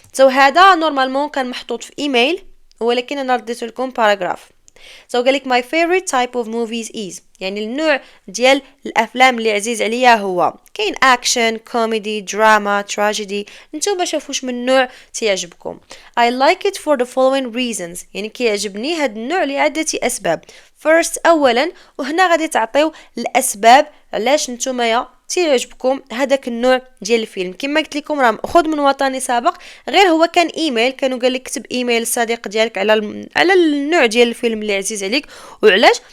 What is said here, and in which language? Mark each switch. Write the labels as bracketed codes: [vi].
[ar] هذا نورمالمون كان محطوط في ايميل، ولكن انا رديت لكم باراجراف. قالك [en] my favorite type of movies is، [ar] يعني النوع ديال الافلام اللي عزيز عليا هو كاين اكشن، كوميدي، دراما، تراجيدي. نتوما شوفوا واش من نوع تيعجبكم. [en] I like it for the following reasons، [ar] يعني كيعجبني هذا النوع لعدة اسباب. first، اولا، وهنا غادي تعطيو الاسباب علاش نتوما تيعجبكم هذاك النوع ديال الفيلم. كما قلت لكم راه ماخذ من وطني سابق، غير هو كان ايميل، كانوا قال لك كتب ايميل الصديق ديالك على النوع ديال الفيلم اللي عزيز عليك وعلاش.